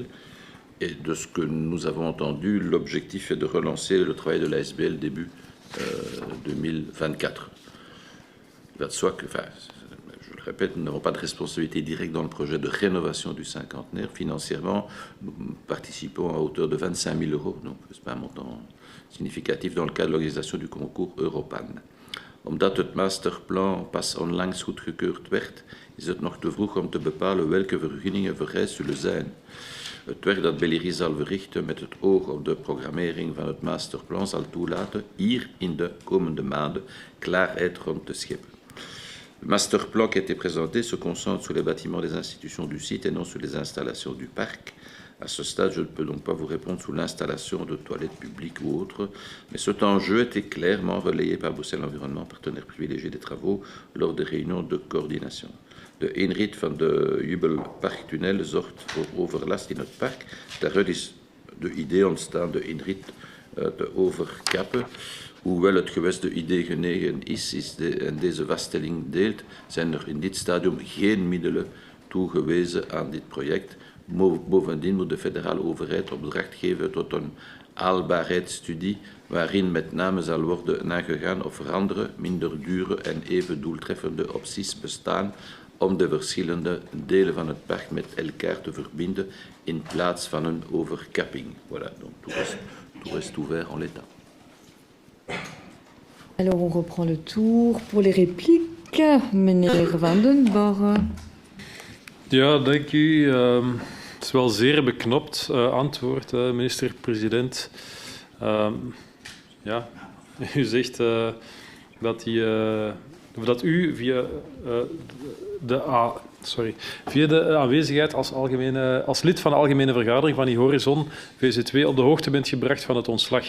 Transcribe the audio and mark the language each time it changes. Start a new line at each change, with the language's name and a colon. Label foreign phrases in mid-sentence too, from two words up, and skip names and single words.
French: Et de ce que nous avons entendu, l'objectif est de relancer le travail de la SBL début 2024. Il va de soi que, je le répète, nous n'avons pas de responsabilité directe dans le projet de rénovation du cinquantenaire. Financièrement, nous participons à hauteur de 25 000 €, donc ce n'est pas un montant significatif dans le cadre de l'organisation du concours Europan.
Dutch: Omdat het masterplan pas onlangs goedgekeurd werd, is het nog te vroeg om te bepalen welke vergunningen vereist zullen zijn. Het werk dat Bellerie zal verrichten met het oog op de programmering van het masterplan zal toelaten hier in de komende maanden klaarheid rond te scheppen.
French: Le masterplan qui a été présenté se concentre sur les bâtiments des institutions du site et non sur les installations du parc. À ce stade, je ne peux donc pas vous répondre sur l'installation de toilettes publiques ou autres, mais cet enjeu était clairement relayé par Bruxelles Environnement, partenaire privilégié des travaux, lors des réunions de coordination.
Dutch: De eenheid van de Jubelparktunnel zorgt voor overlast in het park. Daaruit is de idee ontstaan de eenheid te overkappen. Hoewel het gewest de idee genegen is en deze vaststelling deelt, zijn er in dit stadium geen middelen toegewezen aan dit project. Bovendien moet de federale overheid opdracht geven tot een haalbaarheidsstudie waarin met name zal worden nagegaan of er andere, minder dure en even doeltreffende opties bestaan om de verschillende delen van het park met elkaar te verbinden in plaats van een overkapping.
French: Voilà, donc tout reste ouvert en l'état. Alors on reprend le tour pour les répliques.
Dutch: Meneer Van den Borre. Ja, dank u. Het is wel zeer beknopt antwoord, minister-president. Ja, u zegt dat u via de aanwezigheid als lid van de Algemene Vergadering van die Horizon VZ2 op de hoogte bent gebracht van het ontslag.